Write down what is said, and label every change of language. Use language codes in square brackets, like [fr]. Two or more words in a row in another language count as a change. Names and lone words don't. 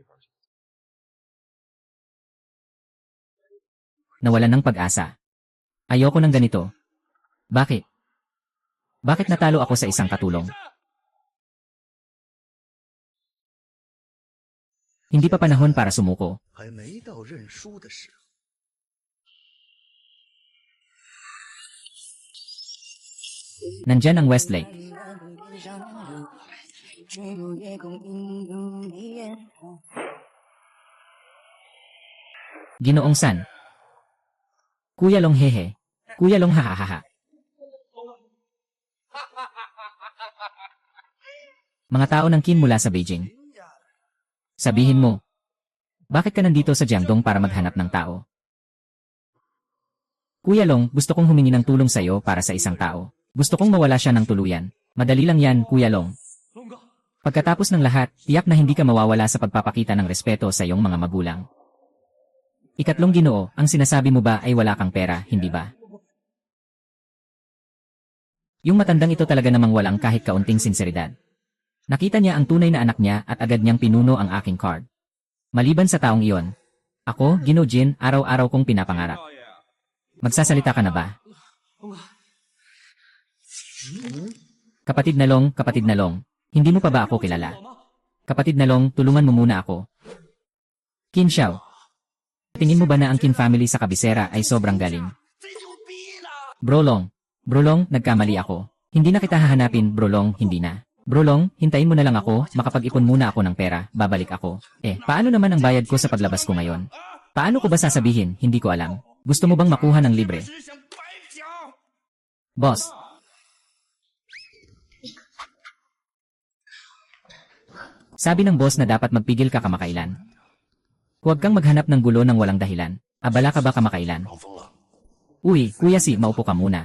[tl] Nawalan ng pag-asa. Ayoko ng ganito. Bakit? Bakit natalo ako sa isang katulong? Hindi pa panahon para sumuko. [zh] 还没到认输的时候。 [tl] Nandyan ang Westlake. Ginoong San. Kuya Long hehe. Kuya Long hahaha. Mga tao ng Qin mula sa Beijing. Sabihin mo, bakit ka nandito sa Jiangdong para maghanap ng tao? Kuya Long, gusto kong humingi ng tulong sa'yo para sa isang tao. Gusto kong mawala siya ng tuluyan. Madali lang yan, Kuya Long. [zh] 龙哥， [tl] Pagkatapos ng lahat, tiyak na hindi ka mawawala sa pagpapakita ng respeto sa iyong mga magulang. Ikatlong Ginoo, ang sinasabi mo ba ay wala kang pera, hindi ba? Yung matandang ito talaga namang walang kahit kaunting sinseridad. Nakita niya ang tunay na anak niya at agad niyang pinuno ang aking card. Maliban sa taong iyon, ako, Ginoo Jin, araw-araw kong pinapangarap. [zh] 少爷， [tl] Magsasalita ka na ba? Kapatid na Long, hindi mo pa ba ako kilala? [zh] 我吗？ [tl] Kapatid na Long, tulungan mo muna ako. Qin Xiao. Tingin mo ba na ang Qin family sa kabisera ay sobrang galing? [zh] 贼牛逼呢！ [tl] Bro Long, nagkamali ako. Hindi na kita hahanapin, Bro Long, hindi na. Bro Long, hintayin mo na lang ako, makapag-ipon muna ako ng pera, babalik ako. Paano naman ang bayad ko sa paglabas ko ngayon? Paano ko ba sasabihin, hindi ko alam. Gusto mo bang makuha ng libre? [zh] 只想白讲。 [tl] Boss. Sabi ng boss na dapat magpigil ka kamakailan. Huwag kang maghanap ng gulo ng walang dahilan. Abala ka ba kamakailan? [zh] 放风了， [tl] Uy, Kuya Si, maupo ka muna.